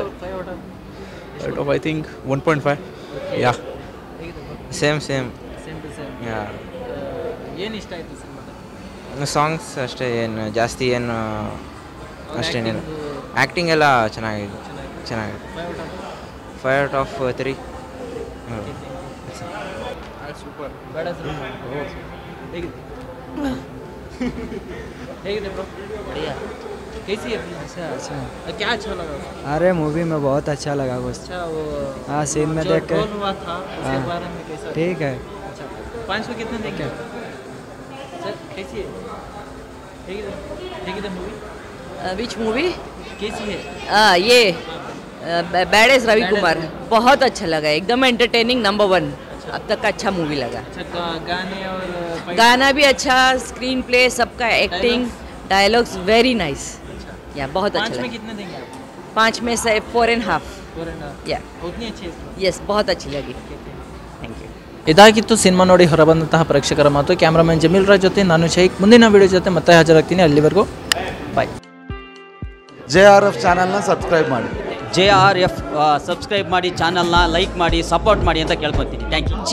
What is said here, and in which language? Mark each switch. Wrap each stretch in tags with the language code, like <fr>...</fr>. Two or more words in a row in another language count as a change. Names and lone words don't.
<en>out of I think 1.5. ya ಸೇಮ್</en> <kn>ಯಾ. ಏನು ಇಷ್ಟ ಆಯಿತು ಸಿನಿಮಾದ? ಸಾಂಗ್ಸ್ ಅಷ್ಟೇ, ಏನು ಜಾಸ್ತಿ ಏನು ಅಷ್ಟೇನೇನು. ಆ್ಯಕ್ಟಿಂಗ್ ಎಲ್ಲ ಚೆನ್ನಾಗಿದೆ. 5</kn> <en>out of</en> <kn>3. ಸೂಪರ್. ಹೇಗಿದೆ ಬ್ರೋ?</kn> <hi>कैसी है फिल्म? अच्छा क्या अच्छा लगा? अरे मूवी में बहुत अच्छा लगा बस। अच्छा वो हाँ सीन में देख के हुआ था उसके बारे में कैसा? ठीक है। अच्छा 5 में कितने देंगे सर? कैसी है? ठीक है मूवी.</hi> <en>which movie?</en> <hi>कैसी है? ये बैडेस रविकुमार बहुत अच्छा लगा, एकदम एंटरटेनिंग, नंबर 1 अब तक का अच्छा मूवी लगा. अच्छा गाने और गाना भी अच्छा, स्क्रीन प्ले सबका, एक्टिंग, डायलॉग्स</hi> <en>very nice.</en> <hi>या बहुत अच्छा 5 में लगा. कितने देंगे आप? 5 में से 4.5. 4.5. या उतनी अच्छी है? यस बहुत अच्छी लगी.</hi> <en>thank you.</en> <kn>ಇದಾಗಿತ್ತು ಸಿನಿಮಾ ನೋಡಿ ಹೊರಬಂದಂತಹ ಪ್ರೇಕ್ಷಕರ ಮಾತು. ಕ್ಯಾಮ್ರಾಮನ್ ಜಮೀಲ್ ರಾಜ್ ಜೊತೆ ನಾನು ಶೈಕ್. ಮುಂದಿನ ವಿಡಿಯೋ ಜೊತೆ ಮತ್ತೆ ಹಾಜರಾಗ್ತೀನಿ. ಅಲ್ಲಿವರೆಗೂ ಬಾಯ್. JRF ಚಾನಲ್ನ ಸಬ್ಸ್ಕ್ರೈಬ್ ಮಾಡಿ. JRF ಸಬ್ಸ್ಕ್ರೈಬ್ ಮಾಡಿ, ಚಾನಲ್ನ ಲೈಕ್ ಮಾಡಿ, ಸಪೋರ್ಟ್ ಮಾಡಿ ಅಂತ ಕೇಳ್ಕೊತೀನಿ.</kn> <en>thank you.</en>